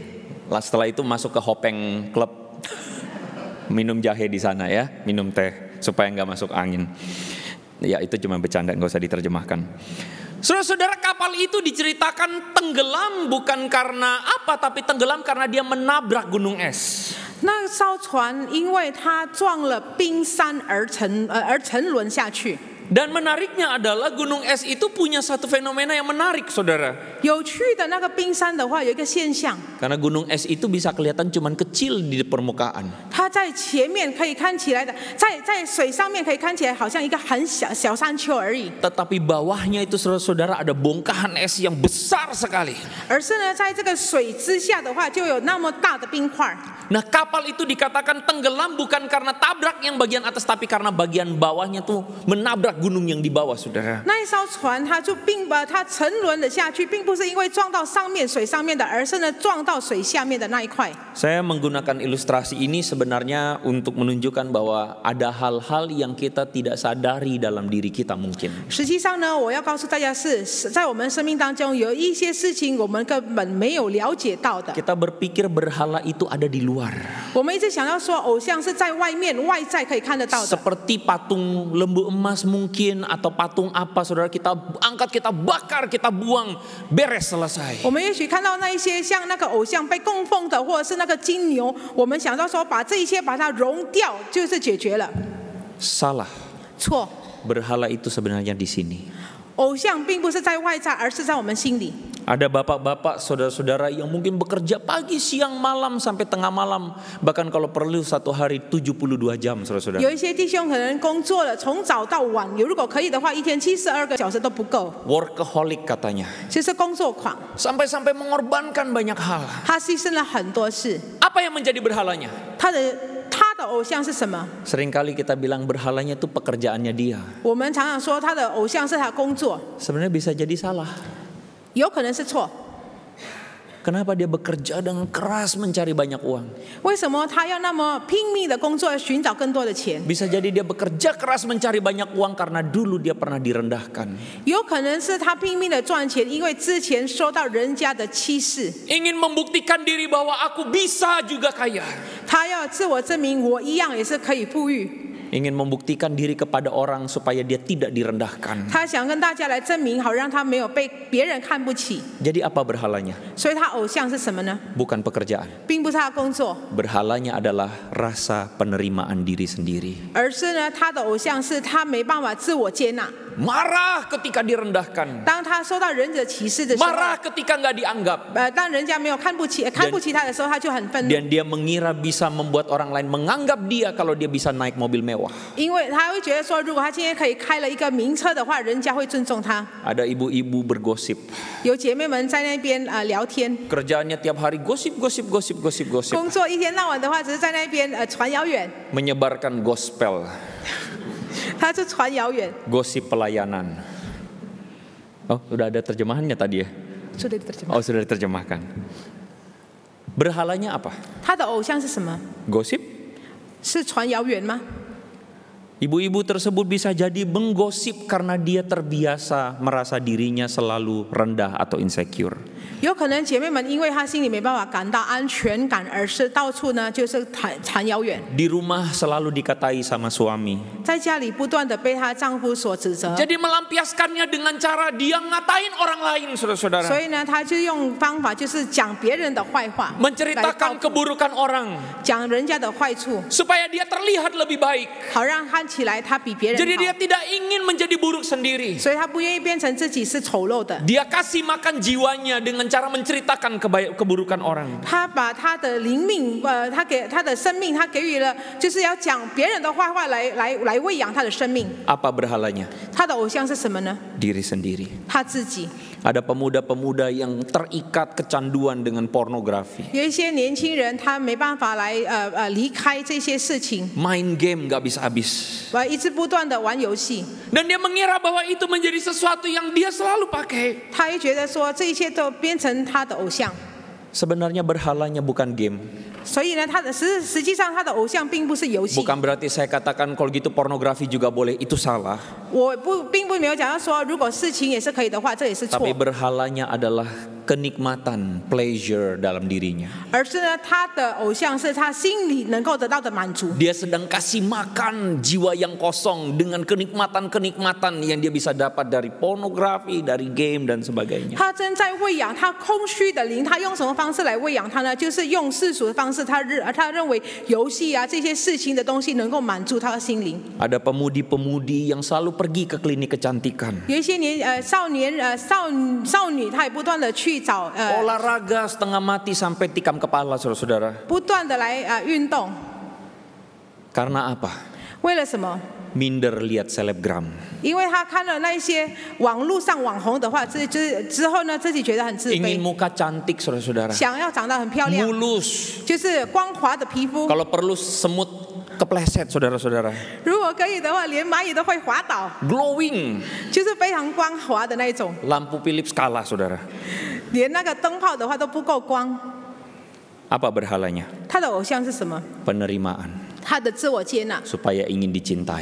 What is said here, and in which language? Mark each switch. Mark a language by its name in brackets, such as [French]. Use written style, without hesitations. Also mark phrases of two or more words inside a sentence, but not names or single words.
[Indonesian] Setelah itu masuk ke Hopeng Club, minum jahe di sana ya, minum teh supaya nggak masuk angin. Ya itu cuma bercanda, nggak usah diterjemahkan. Saudara-saudara, kapal itu diceritakan tenggelam bukan karena apa, tapi tenggelam karena dia menabrak gunung es. [Chinese] 那艘船因为它撞了冰山而沉沦下去。 [Indonesian] Dan menariknya adalah gunung es itu punya satu fenomena yang menarik, saudara. [Chinese] 有趣的那个冰山的话，有一个现象， [Indonesian] Karena gunung es itu bisa kelihatan cuman kecil di permukaan. [Chinese] 它在前面可以看起来的，在水上面可以看起来好像一个很小山丘而已。 [Indonesian] Tetapi bawahnya itu, saudara-saudara, ada bongkahan es yang besar sekali. [Chinese] 而是呢，在这个水之下的话，就有那么大的冰块。 [Indonesian] Nah, kapal itu dikatakan tenggelam bukan karena tabrak yang bagian atas, tapi karena bagian bawahnya tuh menabrak gunung yang di bawah, saudara. [Chinese] 那一艘船，它沉沦了下去，并不是因为撞到水上面的，而是呢撞到水下面的那一块。 [Indonesian] Saya menggunakan ilustrasi ini sebenarnya untuk menunjukkan bahwa ada hal-hal yang kita tidak sadari dalam diri kita mungkin. [Chinese] 实际上呢，我要告诉大家是在我们生命当中有一些事情我们根本没有了解到的。 [Indonesian] Kita berpikir berhala itu ada di luar. [Chinese] 我们一直想要说偶像是在外面外在可以看得到的， [Indonesian] Seperti patung lembu emas mungkin, atau patung apa, saudara, kita angkat, kita bakar, kita buang, beres, selesai. [Chinese] 我们也许看到那一些像那个偶像被供奉的，或者是那个金牛，我们想到说把这一些把它熔掉，就是解决了。 [Indonesian] Salah. [Chinese] 错， [Indonesian] Berhala itu sebenarnya di sini. [Chinese] 偶像并不是在外在，而是在我们心里。 [Indonesian] Ada bapak-bapak, saudara-saudara yang mungkin bekerja pagi, siang, malam sampai tengah malam, bahkan kalau perlu satu hari 72 jam, saudara-saudara. [Chinese] 有一些弟兄可能工作了，从早到晚，如果可以的话，一天72个小时都不够， [Indonesian] Workaholic katanya. [Chinese] 就是工作狂。 [Indonesian] Sampai-sampai mengorbankan banyak hal. [Chinese] 他牺牲了很多事。 [Indonesian] Apa yang menjadi berhalanya? [Chinese] 他的偶像是什么？ [Indonesian] Seringkali kita bilang berhalanya itu pekerjaannya dia. [Chinese] 我们常常说他的偶像是他工作， [Indonesian] Sebenarnya bisa jadi salah. [Chinese] 有可能是错。 [Indonesian] Kenapa dia bekerja dengan keras mencari banyak uang? [Chinese] 为什么他要那么拼命的工作，寻找更多的钱？ [Indonesian] Bisa jadi dia bekerja keras mencari banyak uang karena dulu dia pernah direndahkan. [Chinese] 有可能是他拼命的赚钱，因为之前受到人家的欺视， [Indonesian] Ingin membuktikan diri bahwa aku bisa juga kaya. [Chinese] 他要自我证明我一样也是可以富裕。 [Indonesian] Ingin membuktikan diri kepada orang supaya dia tidak direndahkan. [Chinese] 他想跟大家来证明，好让他没有被别人看不起。 [Indonesian] Jadi apa berhalanya? [Chinese] 所以他偶像是什么呢？ [Indonesian] Bukan pekerjaan. [Chinese] 并不是他的工作， [Indonesian] Berhalanya adalah rasa penerimaan diri sendiri. [Chinese] 而是呢，他的偶像是他没办法自我接纳。 [Indonesian] Marah ketika direndahkan. [Chinese] 当他受到人者歧视的时候， [Indonesian] Marah ketika nggak dianggap. [Chinese] 当人家没有看不起他的时候，他就很愤怒， [Indonesian] Dan dia mengira bisa membuat orang lain menganggap dia kalau dia bisa naik mobil mewah. [Chinese] 因为他会觉得说，如果他今天可以开了一个名车的话，人家会尊重他。 [Indonesian] Ada ibu-ibu bergosip. [Chinese] 有姐妹们在那边聊天， [Indonesian] Kerjaannya tiap hari gosip. [Chinese] 工作一天到晚的话，只是在那边传谣言， [Indonesian] Menyebarkan gospel. [Chinese] 他是传谣言。 [Indonesian] Gosip pelayanan. Oh, sudah ada terjemahannya tadi ya? [Chinese] 说的 terjemah. [Indonesian] Oh, sudah diterjemahkan. Berhalanya apa? [Chinese] 他的偶像是什么？ [Indonesian] Gosip? [Chinese] 是传谣言吗？ [Indonesian] Ibu-ibu tersebut bisa jadi menggosip karena dia terbiasa merasa dirinya selalu rendah atau insecure. [Chinese] 有可能姐妹们因为她心里没办法感到安全感，而是到处呢就是传谣言， [Indonesian] Di rumah selalu dikatai sama suami. [Chinese] 在家里不断的被她丈夫所指责， [Indonesian] Jadi melampiaskannya dengan cara dia ngatain orang lain, [Chinese] 所 [Indonesian] saudara-saudara. [Chinese] 以呢，她就用方法就是讲别人的坏话， [Indonesian] Menceritakan keburukan orang [Chinese] 讲人家的坏处， [Indonesian] supaya dia terlihat lebih baik. [Chinese] 好让她起来他比别人 [Indonesian] Jadi [Chinese] 好， [Indonesian] dia tidak ingin menjadi buruk sendiri. [Chinese] 所以他不愿意变成自己是丑陋的。 [Indonesian] Dia kasih makan jiwanya dengan cara menceritakan keburukan orang. [Chinese] 他把他的灵命，他给他的生命，他给予了，就是要讲别人的坏话来喂养他的生命。 [Indonesian] Apa berhalanya? [Chinese] 他的偶像是什么呢？ [Indonesian] Diri sendiri. [Chinese] 他自己。 [Indonesian] Ada pemuda-pemuda yang terikat kecanduan dengan pornografi. [Chinese] 有一些年轻人，他没办法来离开这些事情， [Indonesian] Main game gak bisa habis. [Chinese] 一直不断的玩游戏。 [Indonesian] Dan dia mengira bahwa itu menjadi sesuatu yang dia selalu pakai. [Chinese] 他也觉得说这一切都变成他的偶像。 [Indonesian] Sebenarnya berhalanya bukan game. [Chinese] 所以呢，他的实际上他的偶像并不是游戏。 [Indonesian] Bukan berarti saya katakan kalau gitu pornografi juga boleh, itu salah. [Chinese] 我并不没有讲到说，如果事情也是可以的话，这也是错。 [Indonesian] Tapi berhalanya adalah kenikmatan, pleasure dalam dirinya. [Chinese] 而是呢，他的偶像是他心里能够得到的满足。 [Indonesian] Dia sedang kasih makan jiwa yang kosong dengan kenikmatan-kenikmatan yang dia bisa dapat dari pornografi, dari game dan sebagainya. [Chinese] 他正在喂养他空虚的灵，他用什么方式来喂养他呢？就是用世俗的方式。他认为游戏啊这些事情的东西能够满足他的心灵。 [Indonesian] Ada pemudi-pemudi yang selalu pergi ke klinik kecantikan. [Chinese] 有一些少女，她也不断的去找 [Indonesian] Olahraga setengah mati sampai tikam kepala, saudara-saudara. [Chinese] 不断的来运动。 [Indonesian] Karena apa? [Chinese] 为了什么？ [Indonesian] Minder lihat selebgram. [Chinese] 因为他看了那些网络上网红的话，之后呢，自己觉得很自 [Indonesian] Ingin [Chinese] 卑， [Indonesian] muka cantik, saudara-saudara. [Chinese] 想要长得很漂亮， [Indonesian] Mulus. [Chinese] 就是光滑的皮肤。 [Indonesian] Kalau perlu semut kepleset, saudara-saudara. [Chinese] 如果可以的话，连蚂蚁都会滑倒， [Indonesian] Glowing. [Chinese] 就是非常光滑的那一种。 [Indonesian] Lampu Philips kalah, saudara. [Chinese] 连那个灯泡的话都不够光。 [Indonesian] Apa berhalanya? [Chinese] 他的偶像是什么？ [Indonesian] Penerimaan. [Chinese] 他的自我接纳， [Indonesian] Supaya ingin dicintai.